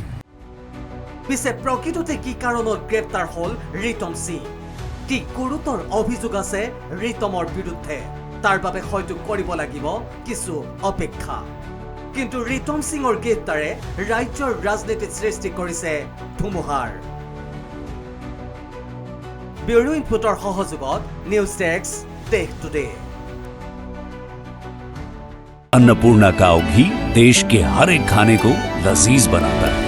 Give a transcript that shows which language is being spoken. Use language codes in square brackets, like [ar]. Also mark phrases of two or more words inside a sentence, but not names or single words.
[as] পিছে প্ৰকৃততে কি কাৰণত গ্ৰেপ্তাৰ হ'ল ৰীতম সিং কি গুৰুতৰ অভিযোগ আছে ৰীতমৰ বিৰুদ্ধে তাৰ বাবে হয়তো কৰিব লাগিব কিছু অপেক্ষা কিন্তু ৰীতম সিঙৰ গ্ৰেপ্তাৰে ৰাজ্যৰ ৰাজনীতিত সৃষ্টি কৰিছে ধুমুহাৰ ব্যুৰো ইনপুটৰ সহযোগত নিউজ ডেস্ক দেশ টুডে [hi] अन्नपूर्णा काव घी देश के हर एक खाने को लजीज बनाता है।